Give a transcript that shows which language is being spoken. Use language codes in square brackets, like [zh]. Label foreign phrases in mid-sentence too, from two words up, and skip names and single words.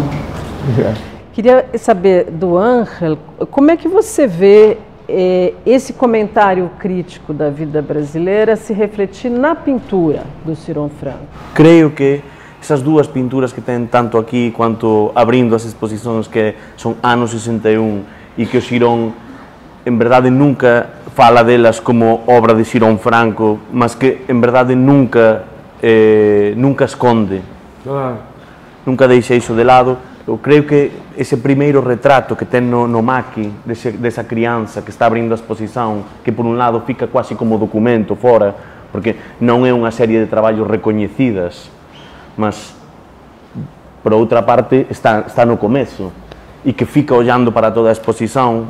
[pt] Queria saber do Ángel, como é que você vê esse comentário crítico da vida brasileira se refletir na pintura do Ciron Franco? Creio que essas duas pinturas que tem tanto aqui quanto abrindo as exposições, que são anos 61, e que o Ciron en verdade nunca fala delas como obra de Ciron Franco, mas que en verdade nunca esconde, nunca deixa iso de lado. [gl] Eu creio que ese primeiro retrato que ten no maqui desa crianza que está abrindo a exposición, que por un lado fica quase como documento fora, porque non é unha serie de traballos recoñecidas, mas por outra parte está no comezo, e que fica ollando para toda a exposición.